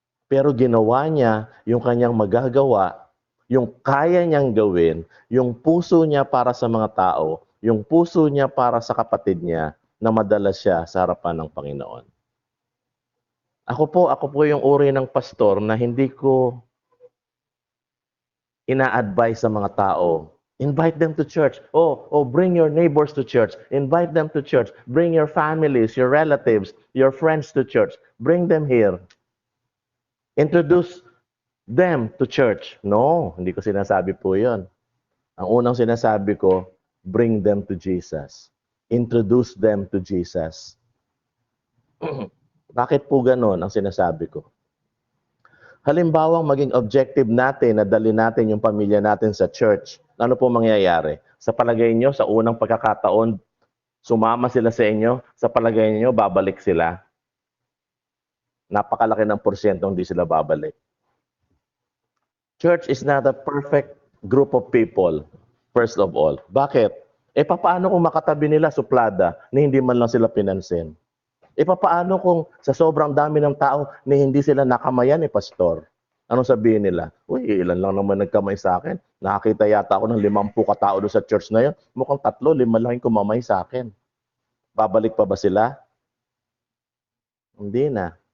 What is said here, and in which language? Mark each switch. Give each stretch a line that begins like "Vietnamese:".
Filipino: Pero ginawa niya yung kanyang magagawa, yung kaya niyang gawin, yung puso niya para sa mga tao, yung puso niya para sa kapatid niya, na madala siya sa harapan ng Panginoon. Ako po yung uri ng pastor na hindi ko ina-advise sa mga tao.
English: Invite them to church. Bring your neighbors to church. Invite them to church. Bring your families, your relatives, your friends to church. Bring them here. Introduce them to church. No,
Filipino: hindi ko sinasabi po yun. Ang unang sinasabi ko,
English: bring them to Jesus. Introduce them to Jesus.
Filipino: Bakit po ganon ang sinasabi ko? Halimbawang maging objective natin na dali natin yung pamilya natin sa church. Ano po mangyayari? Sa palagay nyo, sa unang pagkakataon, sumama sila sa inyo, sa palagay nyo, babalik sila? Napakalaki ng porsyentong hindi sila babalik.
English: Church is not a perfect group of people, first of all.
Filipino: Bakit? Papaano kung makatabi nila suplada na hindi man lang sila pinansin? Papaano kung sa sobrang dami ng tao na hindi sila nakamayan pastor? Anong sabihin nila? Uy, ilan lang naman nagkamay sa akin. Nakakita yata ako ng 50 katao doon sa church na yun. Mukhang 3, 5 lang yung kumamay sa akin. Babalik pa ba sila? Hindi na.